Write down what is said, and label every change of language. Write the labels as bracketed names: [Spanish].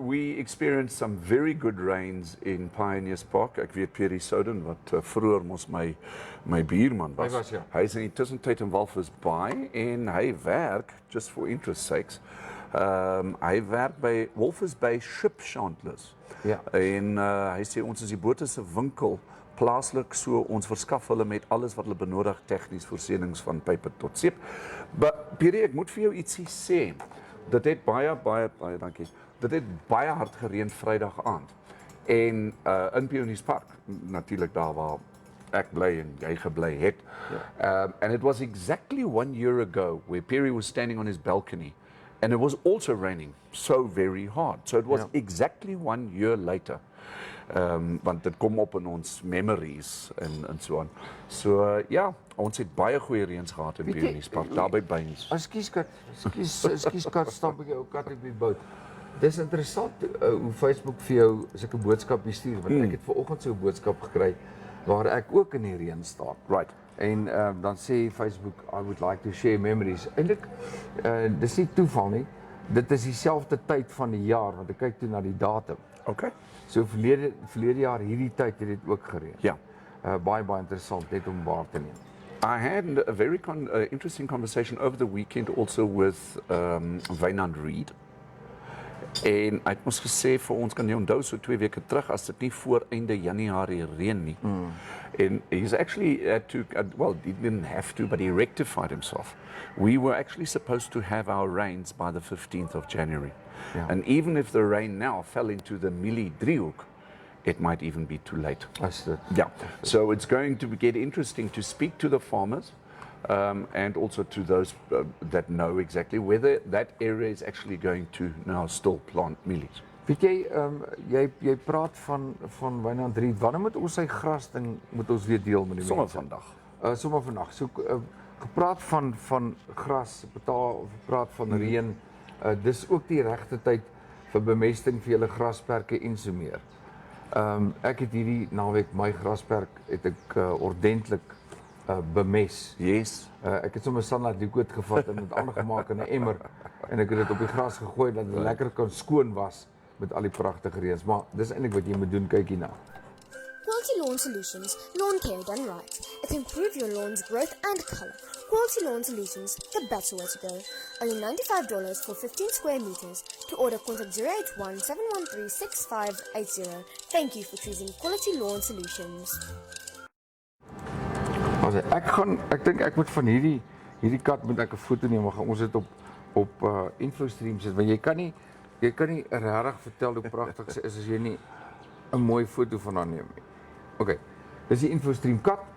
[English] We experienced some very good rains in Pioneers Park. [Afrikaans] Ek weet Pierre Soden wat vroeër mos my buurman was. Hy was ja. Hy is in die tussentyd in Walvis Bay en hy werk [English] just for interest [Afrikaans] sakes. Hy werk by Walvis Bay Ship Chandlers. Ja. En hy sê ons is die bote se winkel plaaslik, so ons verskaf hulle met alles wat hulle benodig tegnies voorsienings van pype tot seep. Maar Pierre, ek moet vir jou ietsie sê. Dit het baie dankie. Dit het baie hard gereën Vrydag aand. En in Pionierspark natuurlik daar waar ek bly en jy gebly het. Ja. [English] And it was exactly 1 year ago where Pierre was standing on his balcony and it was also raining so very hard. So it was exactly 1 year later. [Afrikaans] Want dit kom op in ons memories en so aan. So ja, ons het baie goeie reëns gehad in Pionierspark, daar by Bains. Ekskuus kat, stap ek jou kat op die boot. Dis interessant hoe Facebook vir jou sulke boodskappe stuur, want ek het vanoggend so 'n boodskap gekry waar ek ook in die reën staan. [English] Right. [Afrikaans] En dan sê [English] Facebook, I would like to share memories. [Afrikaans] Eintlik dis nie toeval nie. Dit is dieselfde tyd van die jaar, want ek kyk toe na die datum. [English] Okay. [Afrikaans] So verlede jaar hierdie tyd het dit ook gereën. Ja. Baie interessant net om waar te neem. [English] I had a very interesting conversation over the weekend also with Wynand Reed. [Afrikaans] En hy het ons gesê vir ons kan jy onthou so 2 weke terug as dit nie voor einde Januarie reën nie. [English] And he's actually had to, well, he didn't have to, but he rectified himself. We were actually supposed to have our rains by the 15th of January. Yeah. And even if the rain now fell into the Mili Driehoek, it might even be too late. Yeah. So it's going to get interesting to speak to the farmers and also to those that know exactly whether that area is actually going to now still plant mielies. [Afrikaans] Weet jy, jy praat van Wynand Reed. Wanneer moet ons sy grasding moet ons weer deel met die mense? Sommer vandag. Sommer vandag. So gepraat van gras, praat van reën. Dis ook die regte tyd vir bemesting vir julle grasperke en so meer. Ek het hierdie naweek my grasperk het ek ordentlik bemes. [English] Yes. [Afrikaans] Ek het sommer sanladoek gevat en dit aangemaak in 'n emmer en ek het dit op die gras gegooi dat dit lekker kan skoon was met al die pragtige reëns. Maar dis eintlik wat jy moet doen, kyk hierna. [English] Quality Lawn Solutions, lawn care done right. It improves your lawn's growth and color. Quality Lawn Solutions, the better way to go. Only $95 for 15 square meters. To order, contact 081-713-6580. Thank you for choosing Quality Lawn Solutions. [Afrikaans] Ek dink ek moet van hierdie kat moet ek 'n foto neem, maar ons dit op InfoStream sit, want jy kan nie regtig vertel hoe pragtig sy is as jy nie 'n mooi foto van haar neem nie. OK. Dis die InfoStream kat.